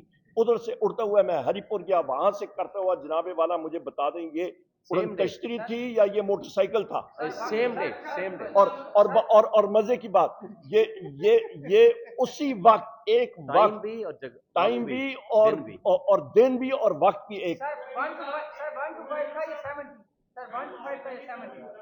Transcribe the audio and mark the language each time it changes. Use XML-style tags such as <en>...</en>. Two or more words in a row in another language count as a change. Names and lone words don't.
<ur>ادھر سے اڑتا ہوا میں ہری پور گیا, وہاں سے کرتا ہوا جناب والا مجھے بتا دیں یہ اڑن کشتی تھی یا یہ موٹر سائیکل تھا.</ur> <en>same day</en> <ur>اور مزے کی بات یہ اسی وقت ایک وقت ٹائم بھی اور دن بھی اور وقت بھی ایک. سر، 1 ٹو 5 کا یہ 70۔ سر، 1 ٹو 5 کا یہ 70.</ur>